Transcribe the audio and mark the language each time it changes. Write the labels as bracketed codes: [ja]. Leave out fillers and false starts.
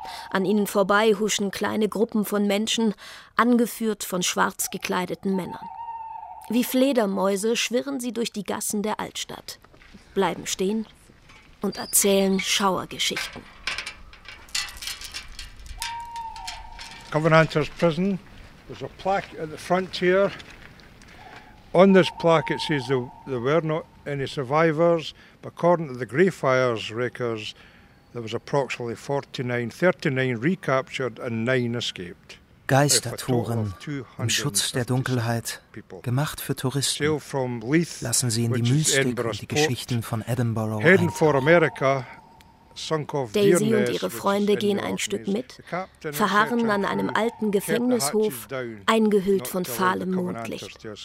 [de] An ihnen vorbei huschen kleine Gruppen von Menschen, angeführt von schwarz gekleideten Männern. Wie Fledermäuse schwirren sie durch die Gassen der Altstadt, bleiben stehen und erzählen Schauergeschichten. [en] Covenanters Prison. There's a plaque at the front here. On this plaque it says there were not any survivors, but according to the Greyfriars wreckers, there was approximately 39 recaptured and 9 escaped. [de] Geistertouren im Schutz der Dunkelheit, gemacht für Touristen. Lassen Sie in die Mystik und die Geschichten von Edinburgh [en] ein. Heading for America. [de] Daisy und ihre Freunde gehen ein Stück mit, verharren an einem alten Gefängnishof, eingehüllt von fahlem Mondlicht.